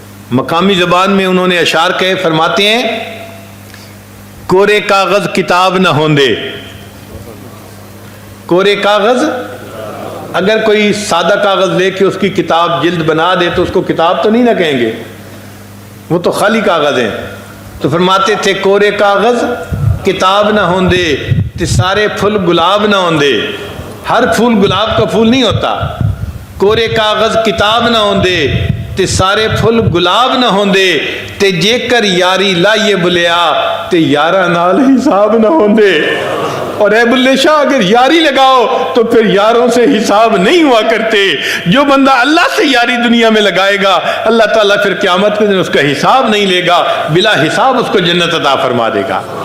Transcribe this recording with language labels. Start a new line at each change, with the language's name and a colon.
Urdu: مقامی زبان میں انہوں نے اشعار کہے، فرماتے ہیں
Punjabi: کورے کاغذ کتاب نہ ہوندے.
Urdu: کورے کاغذ، اگر کوئی سادہ کاغذ لے کے اس کی کتاب جلد بنا دے تو اس کو کتاب تو نہیں نہ کہیں گے، وہ تو خالی کاغذ ہیں. تو فرماتے تھے
Punjabi: کورے کاغذ کتاب نہ ہوندے تے سارے پھول گلاب نہ ہوندے.
Urdu: ہر پھول گلاب کا پھول نہیں ہوتا.
Punjabi: کورے کاغذ کتاب نہ ہوندے تے سارے پھول گلاب نہ ہوندے تے جے کر یاری لائیے بلیا تے یارہ نال حساب نہ ہوندے.
Urdu: اور اے بلے شاہ اگر یاری لگاؤ تو پھر یاروں سے حساب نہیں ہوا کرتے. جو بندہ اللہ سے یاری دنیا میں لگائے گا اللہ تعالیٰ پھر قیامت کے دن اس کا حساب نہیں لے گا، بلا حساب اس کو جنت عطا فرما دے گا.